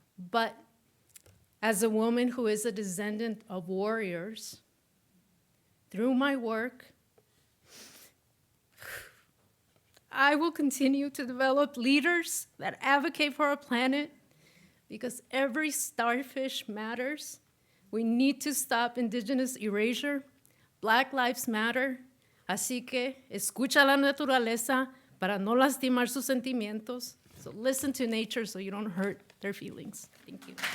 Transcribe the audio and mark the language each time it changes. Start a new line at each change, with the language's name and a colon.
English: But as a woman who is a descendant of warriors, through my work, I will continue to develop leaders that advocate for our planet because every starfish matters. We need to stop indigenous erasure. Black lives matter.
Spanish: Así que escucha la naturaleza para no lastimar sus sentimientos.
English: So listen to nature so you don't hurt their feelings. Thank you.